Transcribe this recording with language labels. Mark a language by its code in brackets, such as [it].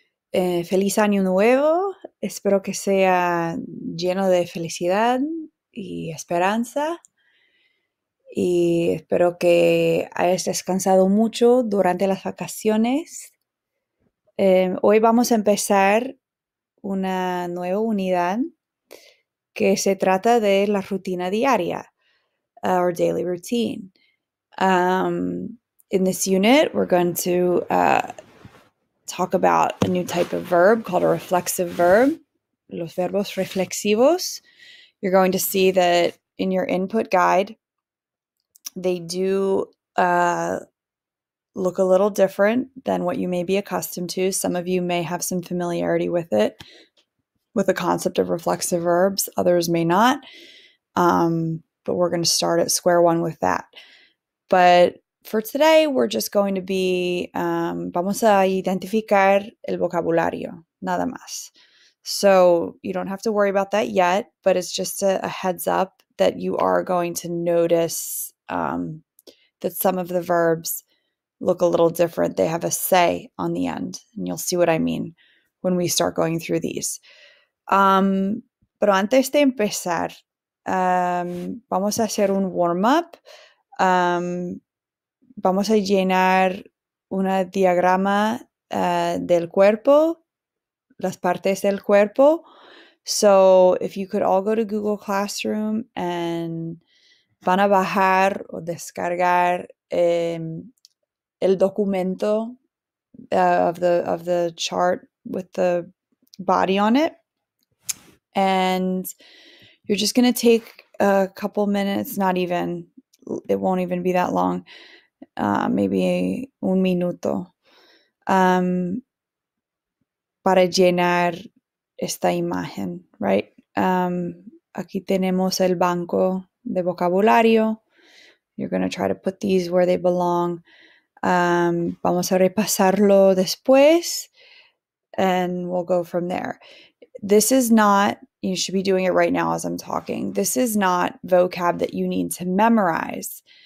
[es] Feliz año nuevo, espero que sea lleno de felicidad y esperanza y espero que hayas descansado mucho durante las vacaciones. Hoy vamos a empezar una nueva unidad que se trata de la rutina diaria, [en] our daily routine. In this unit, we're going to talk about a new type of verb called a reflexive verb, [es] los verbos reflexivos. [en] You're going to see that in your input guide, they do look a little different than what you may be accustomed to. Some of you may have some familiarity with it, with the concept of reflexive verbs. Others may not. But we're going to start at square one with that. But for today, we're just going to be, [es] vamos a identificar el vocabulario, nada más. [en] So you don't have to worry about that yet, but it's just a heads up that you are going to notice that some of the verbs look a little different. They have a se on the end, and you'll see what I mean when we start going through these. [es] Pero antes de empezar, vamos a hacer un warm-up. Vamos a llenar una diagrama del cuerpo, las partes del cuerpo. [en] So if you could all go to Google Classroom and [es] van a bajar o descargar el documento [en] of the chart with the body on it. And you're just going to take a couple minutes, not even, it won't even be that long, maybe [es] un minuto, para llenar esta imagen, [en] right? [es] Aquí tenemos el banco de vocabulario. [en] You're going to try to put these where they belong. [es] Vamos a repasarlo después, [en] and we'll go from there. This is not, you should be doing it right now as I'm talking. This is not vocab that you need to memorize.